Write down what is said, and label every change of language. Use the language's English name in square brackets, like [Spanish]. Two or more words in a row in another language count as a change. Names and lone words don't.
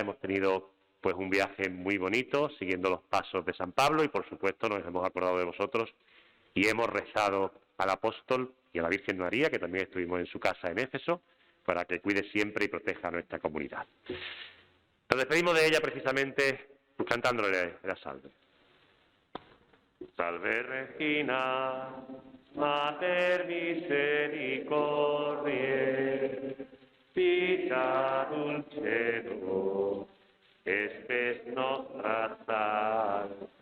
[Spanish] Hemos tenido pues un viaje muy bonito, siguiendo los pasos de San Pablo, y por supuesto nos hemos acordado de vosotros y hemos rezado al apóstol y a la Virgen María, que también estuvimos en su casa en Éfeso, para que cuide siempre y proteja a nuestra comunidad. Nos despedimos de ella precisamente cantándole la salve. [Latin] Salve Regina, Mater Misericordiae, Vita Dulcedo, Espes nostra salve.